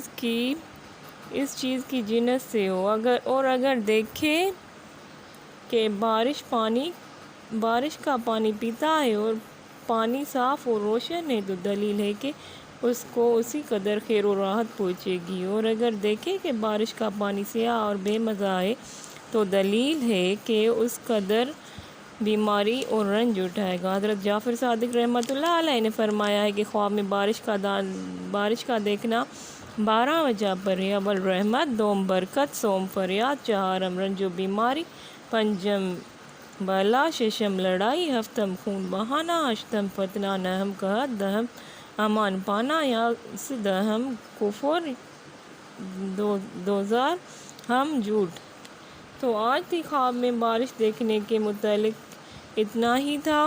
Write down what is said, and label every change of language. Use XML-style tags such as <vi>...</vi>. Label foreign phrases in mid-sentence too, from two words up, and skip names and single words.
<ur>چیز کی جنس سے ہو، اور اگر دیکھے کہ بارش کا پانی پیتا ہے اور پانی صاف اور روشن ہے تو دلیل ہے کہ اس کو اسی قدر خیر و راحت پہنچے گی، اور اگر دیکھے کہ بارش کا پانی سیاہ اور بے مزہ ہے تو دلیل ہے کہ اس قدر بیماری اور رنج اٹھائے گا۔ حضرت جعفر صادق رحمۃ اللہ علیہ نے فرمایا ہے کہ خواب میں بارش کا دیکھنا 12 وجہ پر ہے: اول رحمت، دوم برکت، سوم فریاد، چہارم رنج و بیماری، پنجم بلا، ششم لڑائی، ہفتم خون بہانا، اشتم فتنہ، نہم قحط، دہم امان پانا، یازدہم کفر، دوزار ہم جھوٹ۔ تو آج تھی خواب میں بارش دیکھنے کے متعلق اتنا ہی تھا۔</ur>